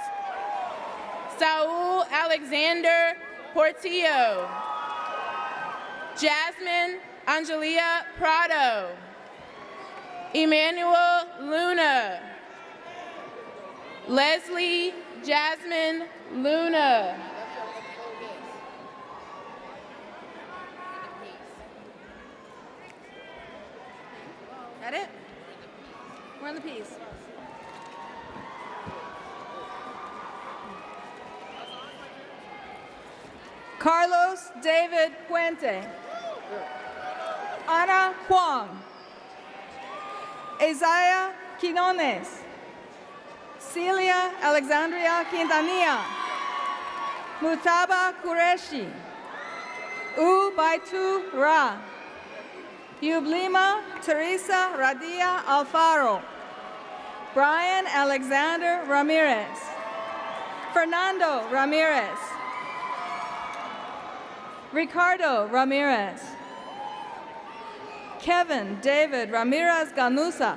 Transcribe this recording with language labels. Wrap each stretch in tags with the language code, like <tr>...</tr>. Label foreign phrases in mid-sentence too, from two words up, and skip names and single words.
<en>Saul Alexander Portillo. Jasmine Angelia Prado. Emmanuel Luna. Leslie Jasmine Luna. That it? We're on the piece. Carlos David Puente. Ana Huang. Isaiah Quinones. Celia Alexandria Quintanilla. Mutaba Qureshi. Baitu Ra. Yublima Teresa Radia Alfaro. Brian Alexander Ramirez. Fernando Ramirez. Ricardo Ramirez. Kevin David Ramirez Ganusa.</en>